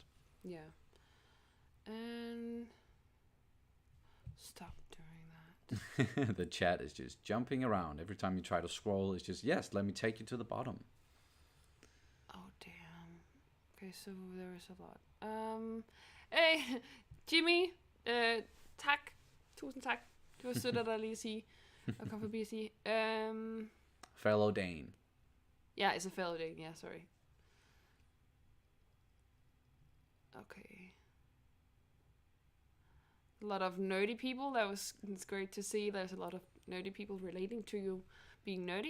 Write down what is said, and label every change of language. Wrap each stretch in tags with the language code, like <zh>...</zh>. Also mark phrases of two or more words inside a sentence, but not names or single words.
<en>Yeah, and stop doing that. The chat is just jumping around every time you try to scroll. It's just, yes, let me take you to the bottom. Oh damn. Okay, so there is a lot. Hey, Jimmy,</en> <da>tak. Tusind tak. Det var sødt af dig lige at sige. Og kom forbi at sige.</da> <en>Fellow Dane. Yeah, it's a fellow Dane. Yeah, sorry. Okay. A lot of nerdy people. It's great to see. There's a lot of nerdy people relating to you being nerdy.</en>